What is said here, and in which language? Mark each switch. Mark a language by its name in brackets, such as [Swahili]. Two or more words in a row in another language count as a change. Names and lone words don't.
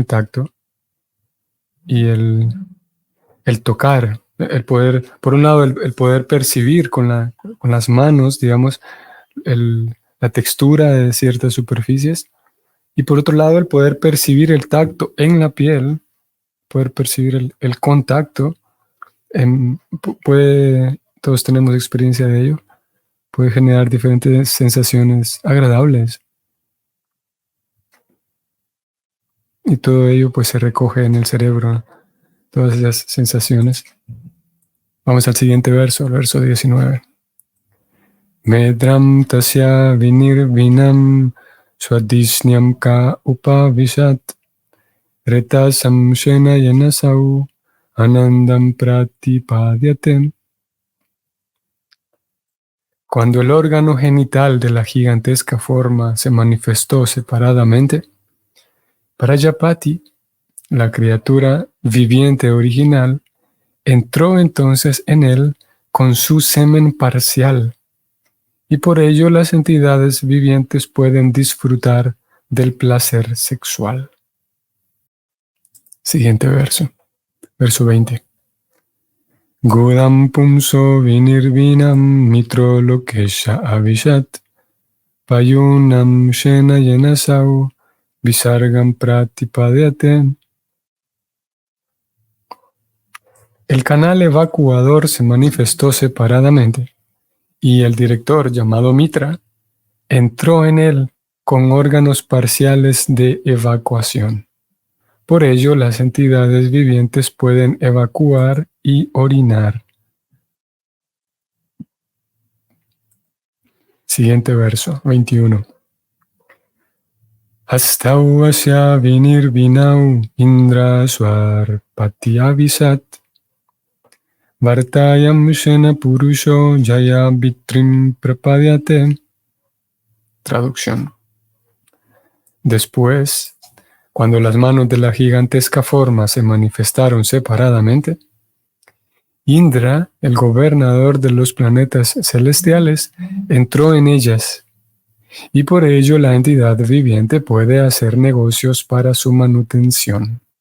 [Spanish] tacto y el tocar, el poder, por un lado, el poder percibir con las manos, digamos, la textura de ciertas superficies, y por otro lado, el poder percibir el tacto en la piel, poder percibir el contacto, todos tenemos experiencia de ello, puede generar diferentes sensaciones agradables. Y todo ello pues se recoge en el cerebro, todas esas sensaciones. Vamos al siguiente verso, el verso 19. [Sanskrit] Medram tasya vinirvinam swadishnyam ka upavishat reta samshena yanasau anandam pratipadyate. [Spanish] Cuando el órgano genital de la gigantesca forma se manifestó separadamente, Prajapati, la criatura viviente original, entró entonces en él con su semen parcial, y por ello las entidades vivientes pueden disfrutar del placer sexual. Siguiente verso, verso 20. [Sanskrit] Godam pumso vinirvinam mitro lokesha avishat payunam shena yenasau visargam pratipadyate. [Spanish] El canal evacuador se manifestó separadamente, y el director, llamado Mitra, entró en él con órganos parciales de evacuación. Por ello, las entidades vivientes pueden evacuar y orinar. Siguiente verso, 21. [Sanskrit] Hastau asya vinirvinau indra swar patyavisat Vartayam Shena Purusho Jaya Vitrim Prapadyate. [Spanish] Traducción. Después, cuando las manos de la gigantesca forma se manifestaron separadamente, Indra, el gobernador de los planetas celestiales, entró en ellas, y por ello la entidad viviente puede hacer negocios para su manutención.